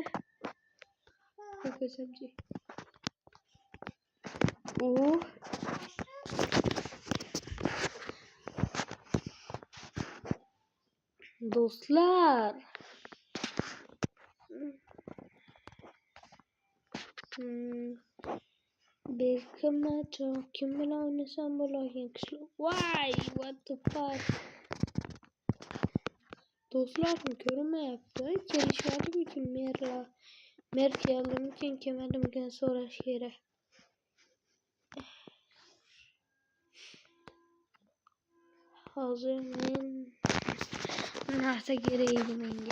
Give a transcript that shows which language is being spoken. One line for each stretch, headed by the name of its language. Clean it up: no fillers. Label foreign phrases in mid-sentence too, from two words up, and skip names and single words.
Uzbek: Ko'rsamchi. Do'stlar. Kim bilan o'ynasam bo'larkan?
English: Why? What the fuck?
Uzbek: Do'stlar ko'rinmayapti. Kelishmadimikin merlar? Mer keldimikin, kelmadimikin so'rash kerak. Hozir men narsa kerak edi menga.